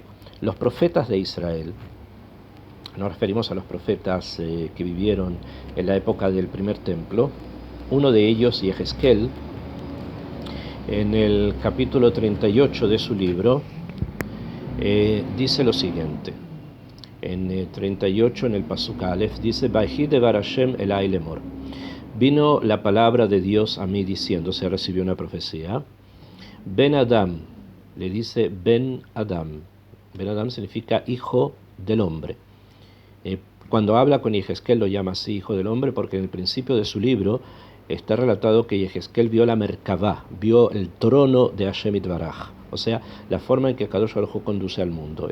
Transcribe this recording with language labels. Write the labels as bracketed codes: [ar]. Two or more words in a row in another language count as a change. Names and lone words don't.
[es] Los profetas de Israel, nos referimos a los profetas que vivieron en la época del primer templo, uno de ellos, Yehezkel, en el capítulo 38 de su libro, dice lo siguiente. En 38, en el [he] פסוק אלף, [es] dice: [he] ויהי דבר השם אלי לאמר. [es] Vino la palabra de Dios a mí diciendo, se recibió una profecía. [he] בן אדם, [es] le dice [he] בן אדם. בן אדם [es] significa hijo del hombre. Cuando habla con Yehezkel lo llama así, hijo del hombre, porque en el principio de su libro está relatado que Yehezkel vio la Merkavá, vio el trono de [he] השם יתברך, [es] o sea, la forma en que [he] קדוש ברוך הוא [es] conduce al mundo.